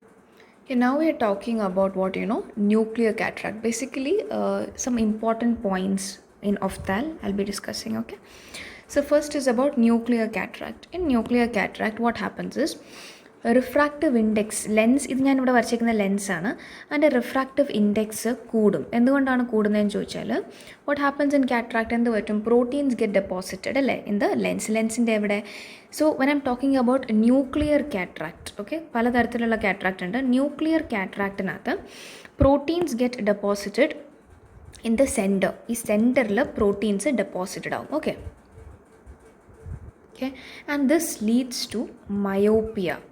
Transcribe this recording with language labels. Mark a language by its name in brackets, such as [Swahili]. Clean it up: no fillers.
[English] Okay, now we are talking about nuclear cataract. Basically, some important points in OPTHAL I'll be discussing. Okay, so first is about nuclear cataract. In nuclear cataract, what happens is refractive index lens. [Malayalam] ഇത് ഞാൻ ഇവിടെ വരച്ചിരിക്കുന്ന ലെൻസാണ്. അതിൻ്റെ refractive index കൂടും. എന്തുകൊണ്ടാണ് കൂടുന്നതെന്ന് ചോദിച്ചാൽ [English] what happens in cataract [Malayalam] എന്ത് പറ്റും? [English] Proteins get deposited അല്ലേ in the ലെൻസിൻ്റെ എവിടെ? So when I'm talking about nuclear cataract, okay, [Malayalam] പലതരത്തിലുള്ള കാറ്ററാക്ട് ഉണ്ട്. [English] Nuclear കാറ്ററാക്റ്റിനകത്ത് proteins get deposited in the centre. [Malayalam] ഈ സെൻറ്ററിൽ പ്രോട്ടീൻസ് ഡെപ്പോസിറ്റഡ് ആവും. [English] Okay, and this leads to myopia.